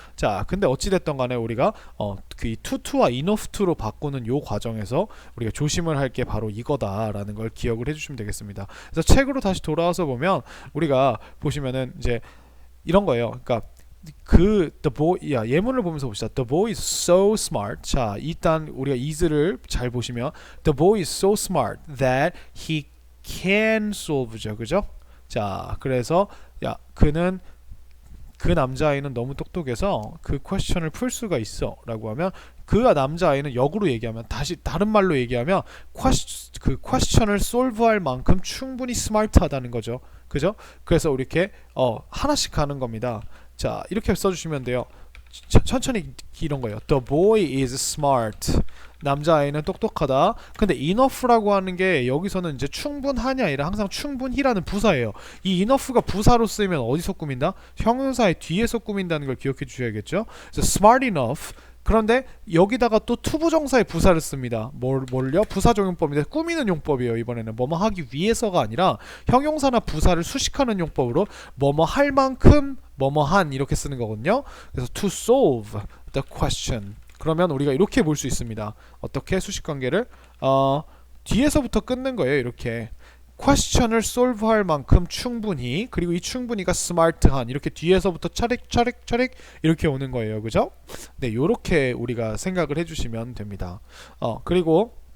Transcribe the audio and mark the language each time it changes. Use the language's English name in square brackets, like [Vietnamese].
[Korean] 자, 근데 어찌됐든 간에 우리가 그 to와 enough to로 바꾸는 요 과정에서 우리가 조심을 할 게 바로 이거다라는 걸 기억을 해주시면 되겠습니다. 그래서 책으로 다시 돌아와서 보면 우리가 보시면은 이제 이런 거예요. 그러니까 예문을 보면서 봅시다. [English] The boy is so smart. [Korean] 자, 일단 우리가 is를 잘 보시면 [English] the boy is so smart that he can solve [Korean] 죠. 그죠? 자, 그래서 그 남자아이는 너무 똑똑해서 그 퀘스천을 풀 수가 있어 라고 하면 그 남자아이는 역으로 얘기하면 다른 말로 얘기하면 그 퀘스천을 솔브할 만큼 충분히 스마트하다는 거죠. 그죠? 그래서 이렇게 하나씩 가는 겁니다. 자, 이렇게 써주시면 돼요. 천천히 이런 거예요. [English] The boy is smart. [Korean] 남자아이는 똑똑하다. 근데 enough라고 하는 게 여기서는 이제 충분하냐 아니라 항상 충분히라는 부사예요. 이 enough가 부사로 쓰이면 어디서 꾸민다? 형용사의 뒤에서 꾸민다는 걸 기억해 주셔야겠죠. 그래서 [English] smart enough. [Korean] 그런데 여기다가 또 투부정사의 부사를 씁니다. 뭘요? 부사적용법인데 꾸미는 용법이에요. 이번에는 뭐뭐 하기 위해서가 아니라 형용사나 부사를 수식하는 용법으로 뭐뭐 할 만큼 뭐뭐 한 이렇게 쓰는 거거든요. 그래서 [English] to solve the question. [Korean] 그러면 우리가 이렇게 볼 수 있습니다. 어떻게 수식관계를 뒤에서부터 끊는 거예요. 이렇게 question을 solve할 만큼 충분히, 그리고 이 충분히가 smart한, 이렇게 뒤에서부터 차릭 이렇게 오는 거예요. 그죠? 네, 요렇게 우리가 생각을 해주시면 됩니다. 그리고